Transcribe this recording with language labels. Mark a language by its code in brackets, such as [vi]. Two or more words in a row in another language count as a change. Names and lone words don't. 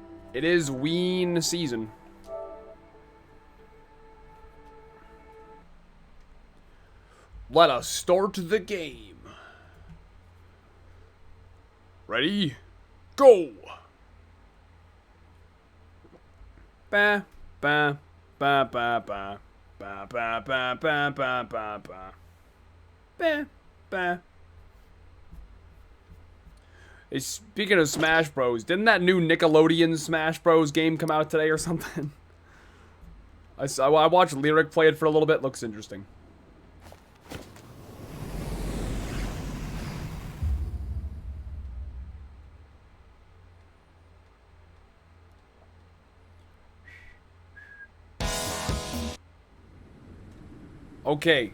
[en] It is ween season. Let us start the game. Ready? Go! Ba ba ba ba ba ba ba ba ba ba ba ba ba ba. Hey, speaking of Smash Bros, didn't that new Nickelodeon Smash Bros game come out today or something? I watched Lyric play it for a little bit. Looks interesting. Okay.